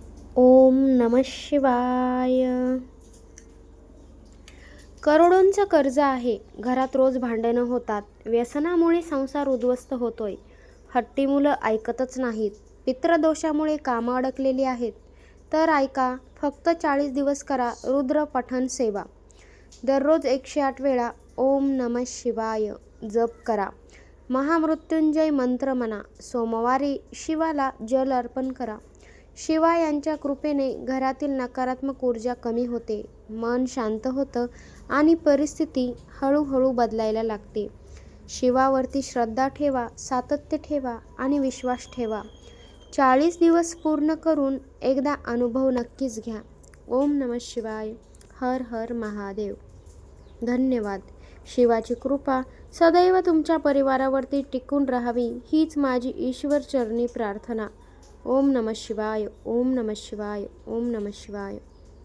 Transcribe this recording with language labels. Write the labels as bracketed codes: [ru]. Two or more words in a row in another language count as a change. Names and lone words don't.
[sa] ओम नमः शिवाय. [mr] करोडोंचं कर्ज आहे, घरात रोज भांडणं होतात, व्यसनामुळे संसार उद्ध्वस्त होतोय, हट्टी मुलं ऐकतच नाहीत, पितृदोषामुळे कामं अडकलेली आहेत. तर ऐका, फक्त 40 दिवस करा रुद्र पठण सेवा. दररोज 108 वेळा [sa] ओम नमः शिवाय [mr] जप करा. महामृत्युंजय मंत्र म्हणा. सोमवारी शिवाला जल अर्पण करा. शिवा यांच्या कृपेने घरातील नकारात्मक ऊर्जा कमी होते, मन शांत होतं आणि परिस्थिती हळूहळू बदलायला लागते. शिवावरती श्रद्धा ठेवा, सातत्य ठेवा आणि विश्वास ठेवा. 40 दिवस पूर्ण करून एकदा अनुभव नक्कीच घ्या. [sa] ओम नमः शिवाय. हर हर महादेव. [mr] धन्यवाद. शिवाची कृपा सदैव तुमच्या परिवारावरती टिकून राहावी हीच माझी ईश्वरचरणी प्रार्थना. [sa] ओम नमः शिवाय. ओम नमः शिवाय. ओम नमः शिवाय.